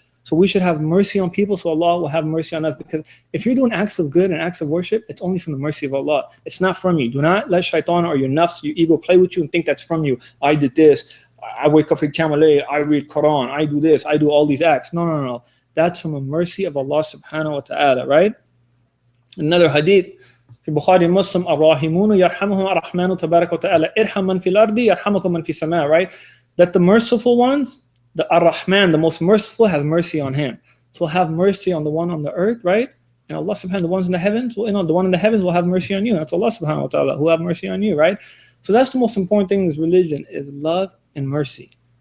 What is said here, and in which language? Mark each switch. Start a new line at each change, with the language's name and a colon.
English: So we should have mercy on people, so Allah will have mercy on us. Because if you're doing acts of good and acts of worship, it's only from the mercy of Allah. It's not from you. Do not let shaitan or your nafs, your ego, play with you and think that's from you. I did this. I wake up for Qiyamul, I read Quran. I do this. I do all these acts. No. That's from a mercy of Allah subhanahu wa ta'ala, right? Another hadith,
Arabic: في Bukhari and Muslim, الراحمون يرحمهم الرحمن تبارك وتعالى ارحم من في الأرض يرحمكم من في السماء, right?
English: That the merciful ones, the Ar-Rahman, the most merciful, has mercy on him. So we'll have mercy on the one on the earth, right? And Allah subhanahu wa ta'ala, the ones in the heavens, the one in the heavens will have mercy on you. That's Allah subhanahu wa ta'ala who will have mercy on you, right? So that's the most important thing in this religion, is love and mercy.